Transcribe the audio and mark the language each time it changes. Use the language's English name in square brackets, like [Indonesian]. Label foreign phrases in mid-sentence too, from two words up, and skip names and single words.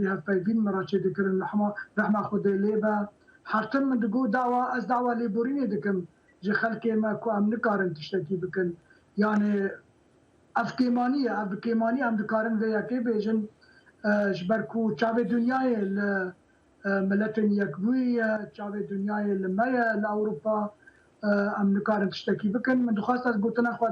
[Kurdish] هەفپەوین مڕاچێ دەکردن ڕەحمە خودێ لێبە هەرتن من دەگو داوا ئەس داوا لێبورینێ دەکەم ji xelkê me ku em nikarin tiştekî bikin yani evkêmaniyê evkêmanî em dikarin vê yekê bêjin ji ber ku çavê dunyayê li milletên yekbûyî çavê dunyayê li me ye li Ewropa em nikarin tiştekî bikin min dixwast ez gotina xwe